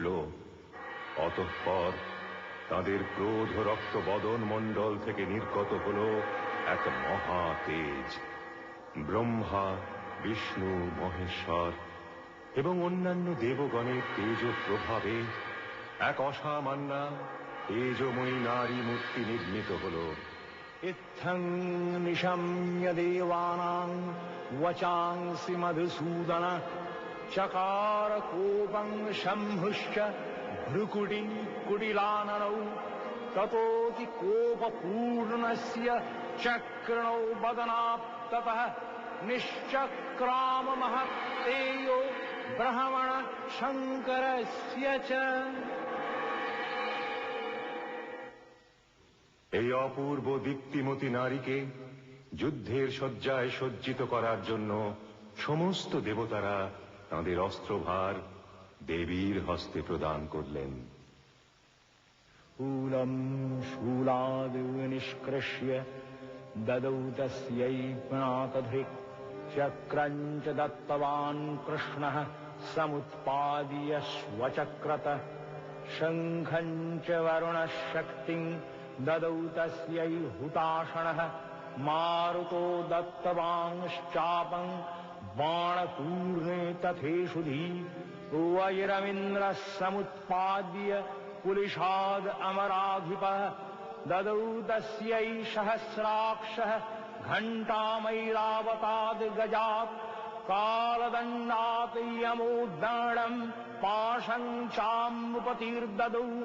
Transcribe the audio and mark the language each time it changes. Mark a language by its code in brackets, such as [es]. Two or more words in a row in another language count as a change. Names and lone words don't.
[bn] অতঃপর তাদের ক্রোধ রক্ত বদন মণ্ডল থেকে নির্গত হল এক মহা তেজ। ব্রহ্মা, বিষ্ণু, মহেশ্বর এবং অন্যান্য দেবগণের তেজ প্রভাবে এক অসামান্যা তেজময়ী নারী মূর্তি নির্মিত হল। [sa] ইত্থং নিশম্য দেবানাং বচাংসি মধুসূদন চকার কোপং শম্ভুশ্চ ভ্রুকুটি কুটিলাননৌ ততোতি কোপপূর্ণস্য চক্रणौ বদনাত্ততঃ নিশ্চক্রাম মহত্তেজো ব্রহ্মণ শঙ্করস্য চ। [bn] এই অপূর্ব দীপ্তিমতী নারীকে যুদ্ধের শয্যায় সজ্জিত করার জন্য সমস্ত দেবতারা তাঁদের অস্ত্রভার দেবীর হস্তে প্রদান করলেন। [sa] শূলম শূলাদ নিষ্কৃষ্য দদৌ তস্यै পিনাকধৃক্ চক্রঞ্চ দত্তবান কৃষ্ণঃ সমুৎপাদ্য স্বচক্রত শঙ্খঞ্চ বরুণः শক্তিং দদৌ তস্यै হুতাশনঃ মারুতো দত্তবাংশ্চাপং বাণপূর্ণে তথেষুধি वज्रमिन्द्रः समुत्पाद्य कुलिशाद् अमराधिपः ददौ तस्यै सहस्राक्षः घण्टामैरावताद् गजात् कालदण्डात् यमोद्दण्डम् पाशं चामुपतिर्ददौ